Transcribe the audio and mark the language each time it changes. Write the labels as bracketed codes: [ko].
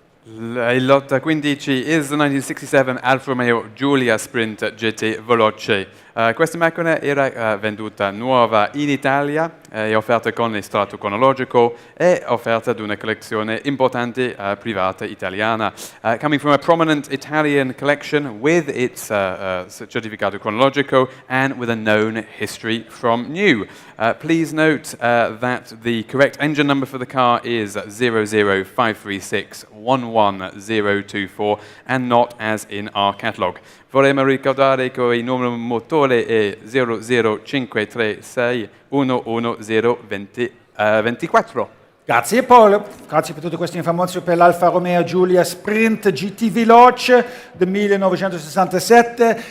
[en] Il lot 15 is the 1967 Alfa Romeo Giulia Sprint GT Veloce. [it] Questa macchina era venduta nuova in Italia, è offerta con estratto cronologico e offerta da una collezione importante privata italiana. [en] Coming from a prominent Italian collection with its certificato cronologico and with a known history from new. Please note that the correct engine number for the car is 00536-11024 and not as in our catalogue. [it] Vorremmo ricordare che il numero motore è 00536 11024. Grazie Paolo, grazie per tutte queste informazioni per l'Alfa Romeo Giulia Sprint GT Veloce del 1967.